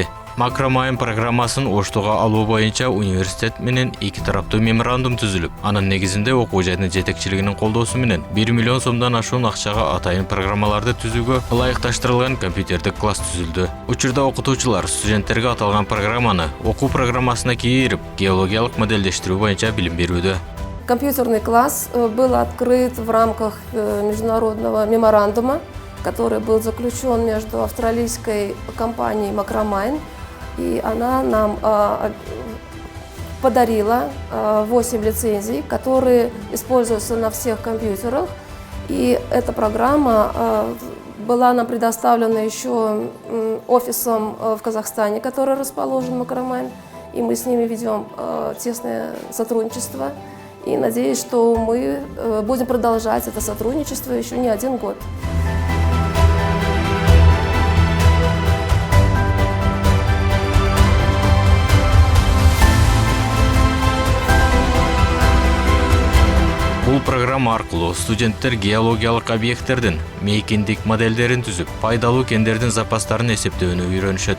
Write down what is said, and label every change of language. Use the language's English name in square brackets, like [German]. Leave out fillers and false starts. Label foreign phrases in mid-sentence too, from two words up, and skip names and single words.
[Kyrgyz] Макромайын программасын Оштуга алуу боюнча университет менен 2 тараптуу меморандум түзүлүп, анын негизинде окуу жайдын жетекчилигинин колдоосу менен 1 миллион сомдон ашуун акчага атайын программаларды түзүүгө ылайыкташтырылган компьютердик класс түзүлдү. Учурда окутуучулар студенттерге аталган программаны окуу программасына кийирип, геологиялык модельдештирүү боюнча билим берүүдө. [Russian] Компьютерный класс был открыт в рамках международного меморандума, который был заключен между австралийской компанией Macromine, и она нам подарила 8 лицензий, которые используются на всех компьютерах. И эта программа была нам предоставлена еще офисом в Казахстане, который расположен в Macromine, и мы с ними ведем тесное сотрудничество. И надеюсь, что мы будем продолжать это сотрудничество еще не 1 год. [Kyrgyz] Бул программа аркылуу студенттер геологиялык объекттердин мейкиндик модельдерин түзүп, пайдалуу кендердин запастарын эсептөөнү үйрөнүшөт.